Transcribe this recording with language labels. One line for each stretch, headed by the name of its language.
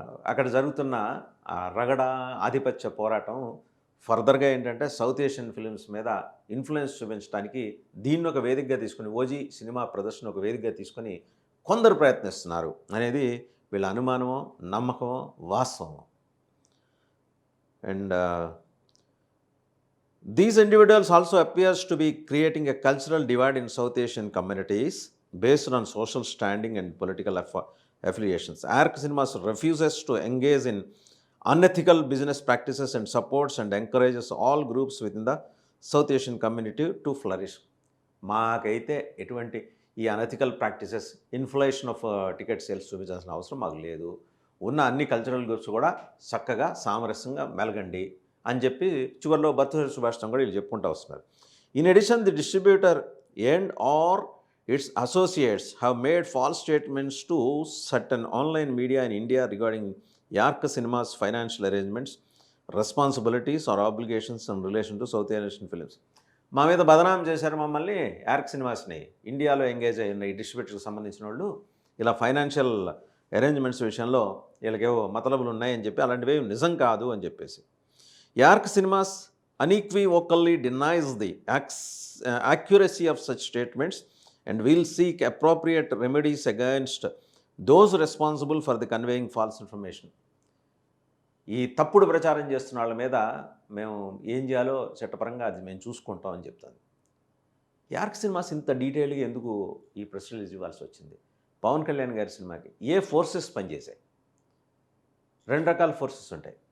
Telugu: అక్కడ జరుగుతున్న రగడ, ఆధిపత్య పోరాటం ఫర్దర్‌గా ఏంటంటే సౌత్ ఏషియన్ ఫిల్మ్స్ మీద ఇన్‌ఫ్లూయెన్స్ చూపించడానికి దీన్ని ఒక వేదికగా తీసుకొని, ఓజీ సినిమా ప్రదర్శన ఒక వేదికగా తీసుకొని కొందరు ప్రయత్నిస్తున్నారు అనేది వీళ్ళ అనుమానమో, నమ్మకమో, వాస్తవమో.
English: And these individuals also appears to be creating a cultural divide in South Asian communities based on social standing and political affiliations. Arc Cinemas refuses to engage in unethical business practices and supports and encourages all groups within the South Asian community to flourish.
Telugu: మాకైతే ఎటువంటి ఈ unethical practices, inflation of ticket sales చూపించాల్సిన అవసరం మాకు లేదు. ఉన్న అన్ని cultural groups కూడా చక్కగా సామరస్యంగా మెలగండి అని చెప్పి చివరిలో భర్తృహరి సుభాషితం కూడా వీళ్ళు చెప్పుకుంటూ వస్తున్నారు.
English: In addition the distributor and or its associates have made false statements to certain online media in India regarding Arc cinemas financial arrangements, responsibilities or obligations in relation to South Asian films.
Telugu: మా మీద బదనాం చేశారు మమ్మల్ని, York సినిమాస్ని, ఇండియాలో engage అయిన ఈ డిస్ట్రిబ్యూటర్కి సంబంధించిన వాళ్ళు ఇలా ఫైనాన్షియల్ అరేంజ్మెంట్స్ విషయంలో వీళ్ళకేవో మతలబులు ఉన్నాయని చెప్పి, అలాంటివి నిజం కాదు అని చెప్పేసి.
English: Yark Cinemas unequivocally denies the accuracy of such statements and will seek appropriate remedies against those responsible for the conveying false information.
Telugu: ఈ తప్పుడు ప్రచారం చేస్తున్న వాళ్ళ మీద మేము ఏం చేయాలో చట్టపరంగా అది మేము చూసుకుంటాం అని చెప్తాను. యార్క్ సినిమాస్ ఇంత డీటెయిల్గా ఎందుకు ఈ ప్రెస్ రిలీజ్ ఇవ్వాల్సి వచ్చింది? పవన్ కళ్యాణ్ గారి సినిమాకి ఏ ఫోర్సెస్ పనిచేశాయి? రెండు రకాల ఫోర్సెస్ ఉంటాయి.